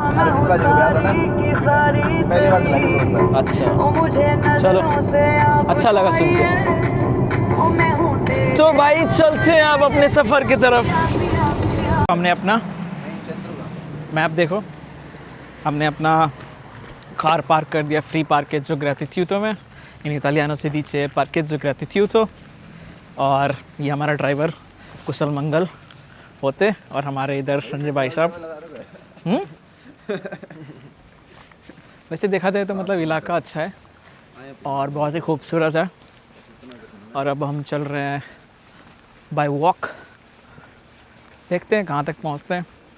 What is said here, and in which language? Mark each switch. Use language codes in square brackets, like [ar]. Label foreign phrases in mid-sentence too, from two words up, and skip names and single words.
[hi] हमारे पिता जी को ब्याह था ना, पहली बार चलाई थी रोड पे। अच्छा, चलो, अच्छा लगा सुन के। तो भाई चलते हैं अब अपने सफ़र की तरफ। हमने अपना मैप देखो, हमने अपना कार पार्क कर दिया, फ्री [it] parcheggio gratuito [hi] में, [it] in italiano [hi] से [it] dice parcheggio gratuito। [hi] और ये हमारा ड्राइवर कुशल मंगल होते, और हमारे इधर संजय भाई साहब। वैसे देखा जाए तो मतलब इलाका अच्छा है और बहुत ही खूबसूरत है। और अब हम चल रहे हैं [en] by walk, [hi] देखते हैं कहाँ तक पहुँचते हैं।